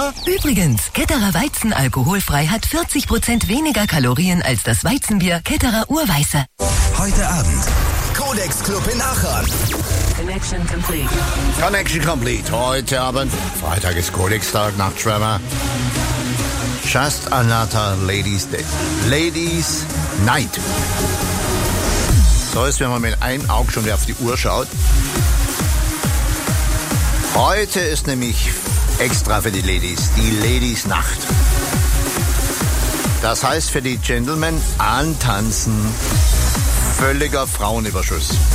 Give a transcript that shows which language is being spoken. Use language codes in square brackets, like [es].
[de] Übrigens, Ketterer Weizen alkoholfrei hat 40% weniger Kalorien als das Weizenbier Ketterer Urweiße. Heute Abend. Codex Club in Aachen. [en] Connection complete. [de] Heute Abend, Freitag ist Codex-Tag nach Trevor. [en] Just another Ladies Day. Ladies Night. [de] So ist, wenn man mit einem Auge schon wieder auf die Uhr schaut. Heute ist nämlich extra für die Ladies, die Ladies Nacht. Das heißt für die Gentlemen antanzen. Völliger Frauenüberschuss.